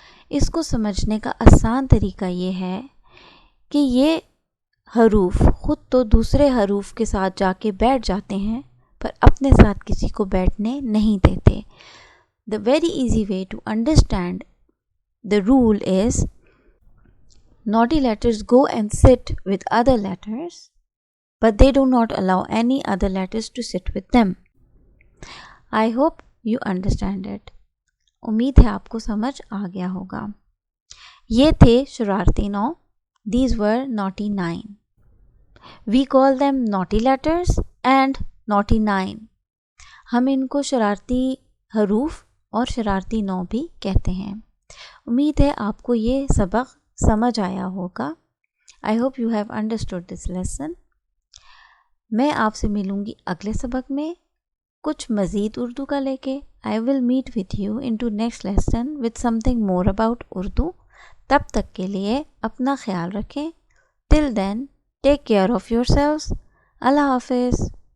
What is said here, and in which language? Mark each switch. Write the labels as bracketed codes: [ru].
[hi] इसको समझने का आसान तरीका ये है कि ये हरूफ खुद तो दूसरे हरूफ के साथ जाके बैठ जाते हैं पर अपने साथ किसी को बैठने नहीं देते। [en] The very easy way to understand the rule is naughty letters go and sit with other letters, but they do not allow any other letters to sit with them. I hope you understand it. [hi] उम्मीद है आपको समझ आ गया होगा। ये थे शरारती 9. [en] These were naughty 9. We call them naughty letters and naughty 9. [hi] हम इनको शरारती हरूफ और शरारती 9 भी कहते हैं। उम्मीद है आपको ये सबक समझ आया होगा। [en] I hope you have understood this lesson. [hi] मैं आपसे मिलूँगी अगले सबक में कुछ मज़ीद उर्दू का लेके। [en] I will meet with you into next lesson with something more about Urdu. [hi] तब तक के लिए अपना ख्याल रखें। [en] Till then, take care of yourselves. [hi] Allah Hafiz.